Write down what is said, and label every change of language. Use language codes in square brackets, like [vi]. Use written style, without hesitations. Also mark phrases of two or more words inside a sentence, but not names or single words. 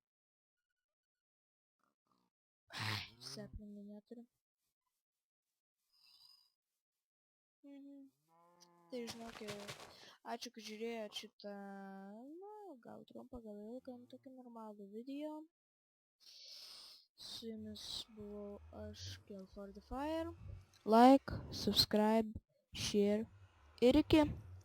[lt] Sapningų neturiu. Tai žinokit, ačiū, kad žiūrėjot šitą, na, gal trumpą, gal ilgą, tokį normalų video. Su jumis buvau aš, Kill for the Fire. [en] Like, subscribe, share [lt] ir iki.